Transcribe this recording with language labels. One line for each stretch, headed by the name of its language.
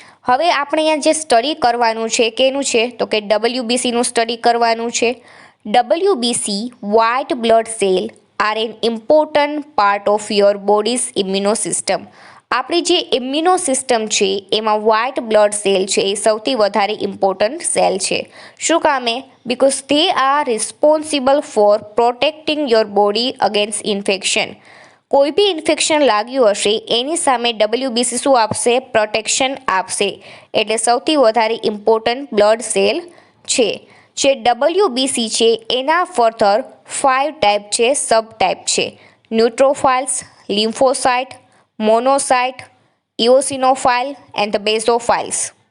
Gujarati: હવે આપણે અહીંયા જે સ્ટડી કરવાનું છે કેનું છે તો કે ડબલ્યુબીસીનું સ્ટડી કરવાનું છે.
English: WBC white blood cell are an important part of your body's immune system.
Gujarati: આપણી જે ઇમ્યુનો સિસ્ટમ છે એમાં વ્હાઇટ બ્લડ સેલ છે એ સૌથી વધારે ઇમ્પોર્ટન્ટ સેલ છે. શું કામે?
English: Because they are responsible for protecting your body against infection.
Gujarati: કોઈ બી ઇન્ફેક્શન લાગ્યું હશે એની સામે ડબલ્યુબીસી શું આપશે? પ્રોટેક્શન આપશે. એટલે સૌથી વધારે ઇમ્પોર્ટન્ટ બ્લડ સેલ છે. જે ડબલ્યુબીસી છે એના ફર્ધર 5 ટાઈપ છે, સબ ટાઈપ છે. ન્યુટ્રોફાઇલ્સ, લિમ્ફોસાઇટ, મોનોસાઇટ, ઇઓસિનોફાઇલ એન્ડ ધ બેઝોફાઇલ્સ.